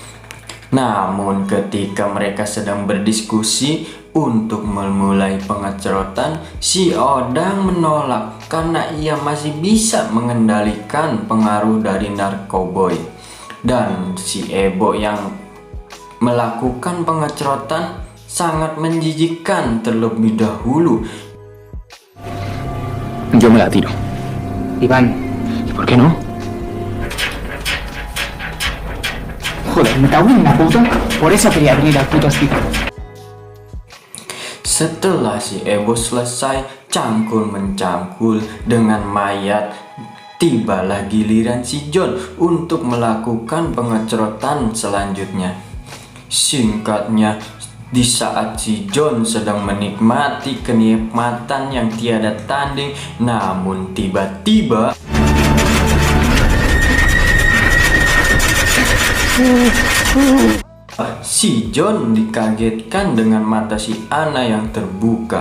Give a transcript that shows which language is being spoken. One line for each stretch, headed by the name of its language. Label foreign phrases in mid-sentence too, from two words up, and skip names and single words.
Indonesian: Namun ketika mereka sedang berdiskusi untuk memulai pengecrotan, si Odang menolak karena ia masih bisa mengendalikan pengaruh dari narkoboy. Dan si Ebo yang melakukan pengecrotan sangat menjijikkan terlebih dahulu.
Spanish: Yo me la tiro. Iván, ¿y por qué no? Joder, me cago en la puta. Por eso quería venir al puto hospital.
Indonesian: Setelah si Ebo selesai cangkul-mencangkul dengan mayat, tibalah giliran si John untuk melakukan pengecrotan selanjutnya. Singkatnya, di saat si John sedang menikmati kenikmatan yang tiada tanding, namun tiba-tiba si John dikagetkan dengan mata si Anna yang terbuka.